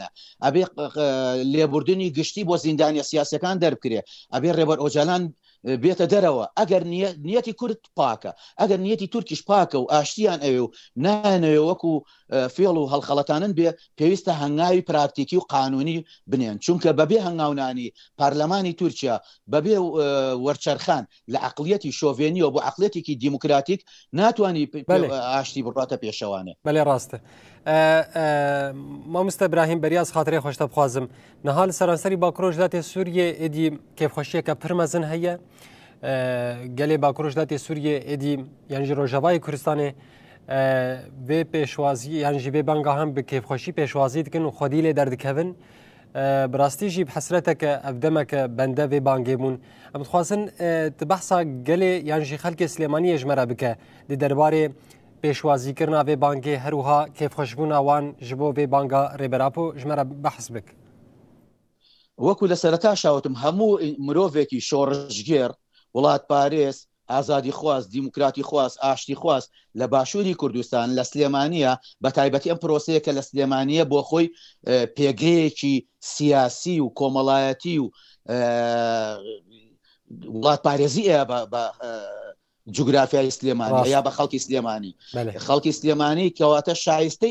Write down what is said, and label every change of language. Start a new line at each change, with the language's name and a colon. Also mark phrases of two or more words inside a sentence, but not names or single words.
Central Kurdish: ئەبێ لێبوردنی گشتی بۆ زیندانیە سیاسەکان دەربکرێ ئەبێ ڕێبەر ئۆجالان بێتە دەرەوە ئەگەر نیەتی کورد پاکە ئەگەر نیەتی تورکیش پاکە و ئاشتیان ئەوێ و نانەوێ وەکو فێڵ و هەڵخەڵەتانن بێ پێویستە هەنگاوی پراکتیکی و قانونی بنێن چونکە بەبێ هەنگاونانی پارلەمانی تورکیا بەبێ وەرچەرخان لە عقلیەتی شۆڤێنیەوە بۆ عقلێتێکی دیموکراتیک ناتوانانی ئاشتی بڕاتە پێشەوانێ. بەڵێ ڕاستە.
Kurdish: مامۆستا براهیم بەریاز خااتێ خۆشتە بخوازم نەها لە سەرانسەری باکۆژداتی سووریە ئێدی کێفخۆشیەکە پرمەزن هەیە گەلێ باکۆژداتی سووریە ئێدی یانجی ڕۆژەوای کوردستانê vê pêşwazî yan jî vê banga hem bi kêfxweşî pêşwazî dikin û xwedî lê derdikevin bi rastî jî bi hesreteke ev demeke bende vê bangê bûn em dixwazin di behsa gelê yan jî xelkê Silêmaniyê ji me re bike di derbarê pêşwazîkirina vê bangê her wiha kêfxweşbûna wan ji bo vê banga rêberapo ji me re behs bik.
Central Kurdish: وەکو لە سەرەتا شاوتم هەموو مرۆڤێکی شۆڕژگێر وڵات پارێز ئازادی خواست دیموکراتی خواست ئاشتی خواست لە باشووری کوردستان لە سلێمانیە بە تایبەتی ئەم پرۆسەیەکە لە سلێمانیە بۆ خۆی پێگەیەکی سیاسی و کۆمەڵایەتی و وڵات پارێزی بە جوگرافیای سلێمانی یا بە خەڵکی سلێمانی خەڵکی سلێمانی کەواتە شایستەی